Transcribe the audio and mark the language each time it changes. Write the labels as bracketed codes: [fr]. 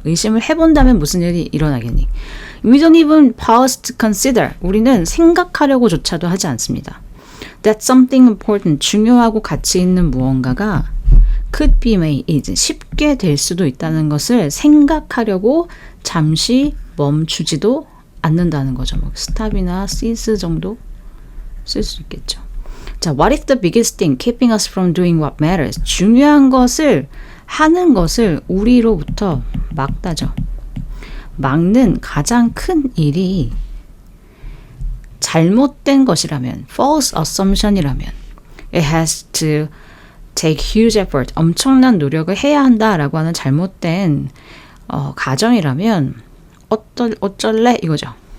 [ko] 의심을 해본다면 무슨 일이 일어나겠니? [en] We don't even pause to consider. [ko] 우리는 생각하려고조차도 하지 않습니다. [en] That something important, [ko] 중요하고 가치 있는 무언가가 [en] could be made easy, [ko] 쉽게 될 수도 있다는 것을 생각하려고 잠시 멈추지도 않는다는 거죠. stop이나 cease 정도 쓸 수 있겠죠. [en] 자, what is the biggest thing keeping us from doing what matters? [ko] 중요한 것을 하는 것을 우리로부터 막다죠. 막는 가장 큰 일이 잘못된 것이라면, false assumption이라면, [en] it has to take huge effort, [ko] 엄청난 노력을 해야 한다라고 하는 잘못된 가정이라면 어쩔래 이거죠.